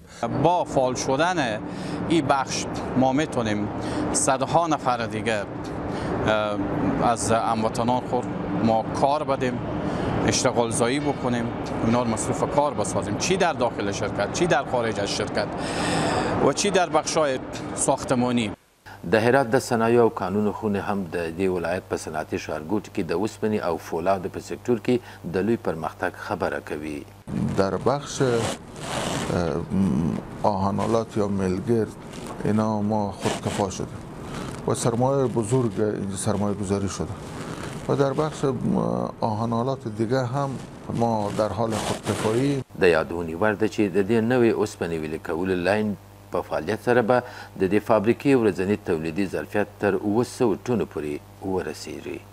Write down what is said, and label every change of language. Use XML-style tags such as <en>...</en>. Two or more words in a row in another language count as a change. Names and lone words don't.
<fa>با فعال شدن این بخش ما میتونیم صدها نفر دیگه از هموطنان خود ما کار بدیم، اشتغال زایی بکنیم، اونا رو مصروف کار بسازیم، چی در داخل شرکت، چی در خارج از شرکت و چی در بخش‌های ساختمانی.</fa> <ps>د هرات د صنایع او کانونو خونې هم د دې ولایت په صنعتي ښارګوټي کې د اوسپنې او فولادو په سکتور کې د لوی پرمختګ خبره کوي.</ps> <fa>در بخش آهن‌آلات یا ملگرد اینا ما خودکفا شدیم و سرمایه بزرگ اینجا سرمایه گذاری شده و در بخش آهن‌آلات دیگه هم ما در حال خودکفایی.</fa> <ps>د یادونې وړ ده چې د دې نوې اوسپنې ویلې کولو لاین په فعالیت سره به د دې فابریکې ورځني تولیدي ظرفیت تر 700 ټنو پورې ورسیږي.</ps>